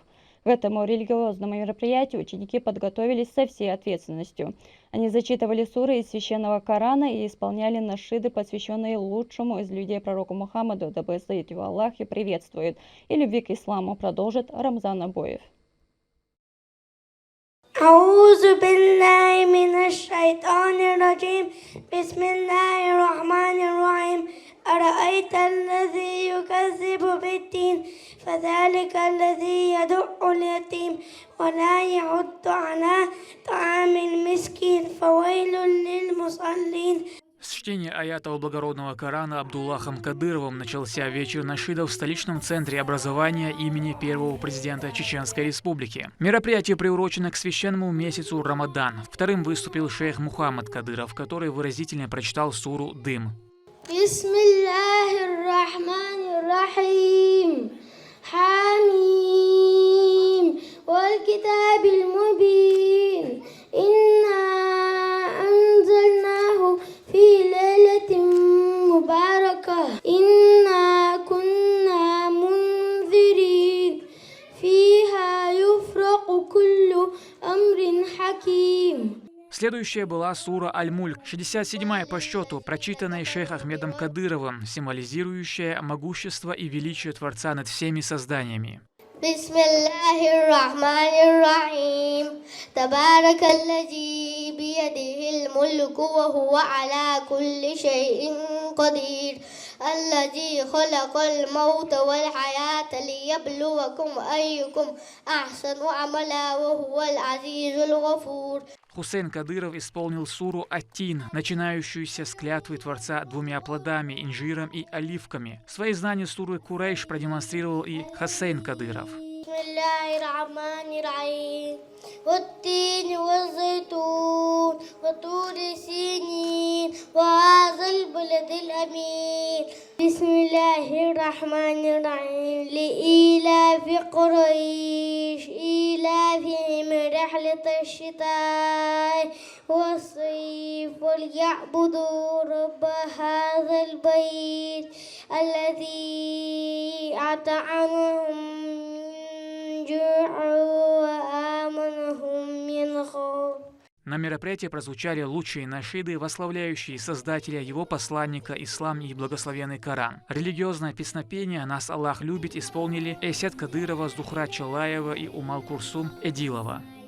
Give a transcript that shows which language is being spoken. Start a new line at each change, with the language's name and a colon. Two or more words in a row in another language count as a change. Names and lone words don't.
Russian: К этому религиозному мероприятию ученики подготовились со всей ответственностью. Они зачитывали суры из священного Корана и исполняли нашиды, посвященные лучшему из людей пророку Мухаммаду, да благословит его Аллах и приветствует, и любви к исламу, продолжит Рамзан Абоев.
Arabic: أعوذ بالله من الشيطان الرجيم بسم الله الرحمن الرحيم أرأيت الذي يكذب بالدين فذلك الذي يدع اليتيم ولا يحض على طعام المسكين فويل للمصلين.
Russian: С чтения аятов благородного Корана Абдуллахом Кадыровым начался вечер нашидов в столичном центре образования имени первого президента Чеченской Республики. Мероприятие приурочено к священному месяцу Рамадан. Вторым выступил шейх Мухаммад Кадыров, который выразительно прочитал суру «Дым».
Arabic: بسم الله الرحمن الرحيم. Хамим. والكتاب المبين إنا أنزلناه في ليلة مباركة إنا كنا منذرين فيها يفرق كل أمر حكيم.
Russian: Следующая была сура Аль-Мульк, 67-я по счету, прочитанная шейх Ахмедом Кадыровым, символизирующая могущество и величие Творца над всеми созданиями.
Arabic: بسم الله الرحمن الرحيم تبارك الذي بيده الملك وهو على كل شيء قدير الذي خلق الموت والحياة ليبلوكم أيكم أحسن عملا وهو العزيز الغفور.
Russian: Хусейн Кадыров исполнил суру Ат-Тин, начинающуюся с клятвы Творца двумя плодами, инжиром и оливками. Свои знания суры Курейш продемонстрировал и Хусейн Кадыров.
Arabic: والتين والزيتون وطور سينين وهذا البلد الأمين بسم الله الرحمن الرحيم لإيلاف قريش إيلافهم رحلة الشتاء والصيف وليعبدوا رب هذا البيت الذي أطعمهم
Russian: На мероприятии прозвучали лучшие нашиды, восславляющие Создателя, его посланника, ислам и благословенный Коран. Религиозное песнопение «Нас Аллах любит» исполнили Эсет Кадырова, Зухра Чалаева и Умал Курсум Эдилова.